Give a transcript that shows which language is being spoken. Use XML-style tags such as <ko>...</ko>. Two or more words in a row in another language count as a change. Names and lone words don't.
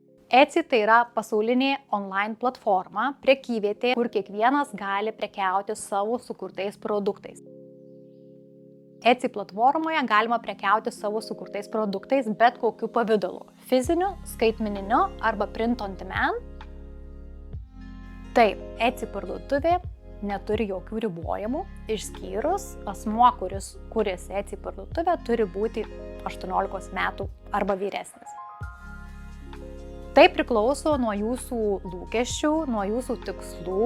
<lt>Etsy tai yra pasaulinė online platforma, prekyvietė, kur kiekvienas gali prekiauti savo sukurtais produktais. Etsy platformoje galima prekiauti savo sukurtais produktais bet kokiu pavidalu – fiziniu, skaitmeniniu arba</lt> <en>print on demand.</en> <lt>Taip, Etsy parduotuvė neturi jokių ribojimų, išskyrus asmuo, kuris kuriasi Etsy parduotuvę, turi būti 18 metų arba vyresnis. Tai priklauso nuo jūsų lūkesčių, nuo jūsų tikslų.</lt>